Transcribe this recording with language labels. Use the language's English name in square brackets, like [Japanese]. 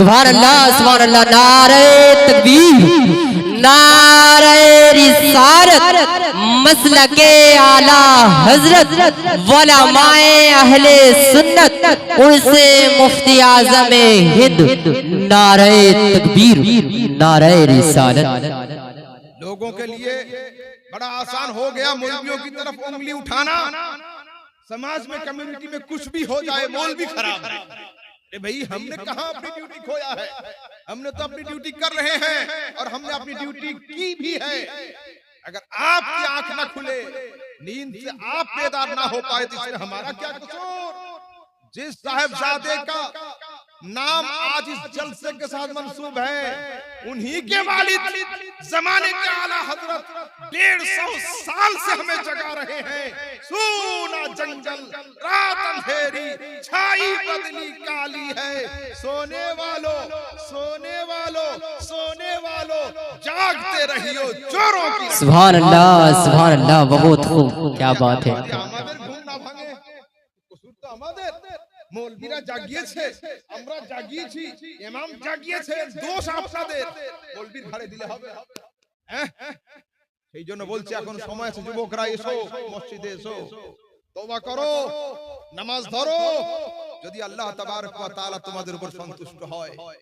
[Hindi] সুবহানাল্লাহ, সুবহানাল্লাহ, নারে তাকবীর, নারে রিসালাত, মসলকে আলা হযরত উলামায়ে আহলে সুন্নাত, उनसे मुफ्ती आज़म हिंद, नारे तकबीर, नारे रिसालत। लोगों के लिए बड़ा आसान हो गया मौलवियों की तरफ उंगली उठाना। समाज में कम्युनिटी में कुछ भी हो जाए मौलवी खराब है। अरे भाई हमने कहां अपनी ड्यूटी खोया है, हमने तो अपनी ड्यूटी कर रहे हैं और हमने अपनी ड्यूटी की भी है। अगर आपकी आंख ना खुले, नींद से आप बेदार ना हो पाए तो इसमें हमारा क्या कसूर? जिस साहिबजादे का नाम आज इस जलसे के साथ मंसूब है, उन्हीं के वालिद जमाने के आला हजरत 150 साल से हमें जगा रहे हैं। सूना जंगल रात अंधेरी छाई बदली काली है, सोने वालों सोने वालों सोने वालों जागते रहियो चोरों की। सुभान अल्लाह, सुभान अल्लाह, बहुत खूब, क्या बात है। [Bangla] আমাদের ঘুম না ভাঙে, কসুর তো আমাদের। মৌলবীরা জাগিয়েছে, আমরা জাগিয়েছি, ইমাম জাগিয়েছে, দোষ আপনাদের। মৌলবীর ঘাড়ে দিলে হবে? সেই জন্য বলছি এখন সময় আছে, যুবকরা এসো, মসজিদে এসো, তওবা করো, নামাজ ধরো, যদি আল্লাহ তাবারক ওয়া তাআলা তোমাদের উপর সন্তুষ্ট হয়।